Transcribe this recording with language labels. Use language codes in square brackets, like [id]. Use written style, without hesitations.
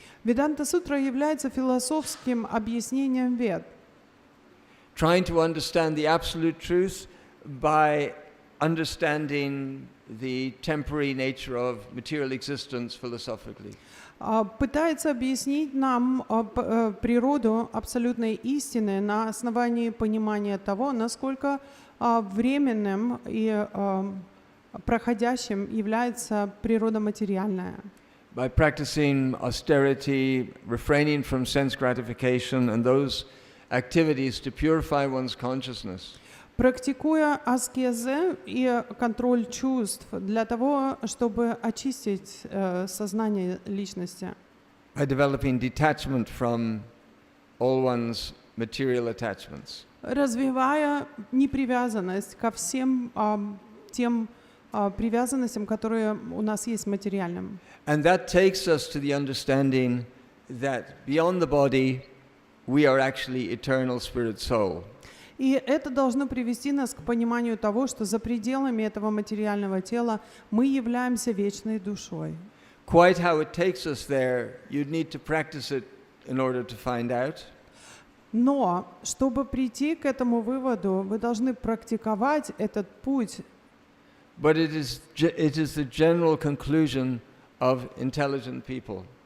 [ru] Веданта Сутра является философским объяснением Вед. [en] Trying to understand the absolute truth by understanding the temporary nature of material existence philosophically. [ru] Пытается объяснить нам природу абсолютной истины на основании понимания того, насколько временным и проходящим является природа материальная. [en] By practicing austerity, refraining from sense gratification and those activities to purify one's consciousness. [ru] Практикуя аскезы и контроль чувств для того, чтобы очистить сознание личности. [en] By developing detachment from all one's material attachments. [ru] Развивая непривязанность ко всем тем привязанностям, которые у нас есть материальным. [en] And that takes us to the understanding that beyond the body, we are actually eternal spirit soul. [ru] И это должно привести нас к пониманию того, что за пределами этого материального тела мы являемся вечной душой. [en] Quite how it takes us there, you'd need to practice it in order to find out. [ru] Но, чтобы прийти к этому выводу, вы должны практиковать этот путь. [en] But it is the general conclusion of intelligent people.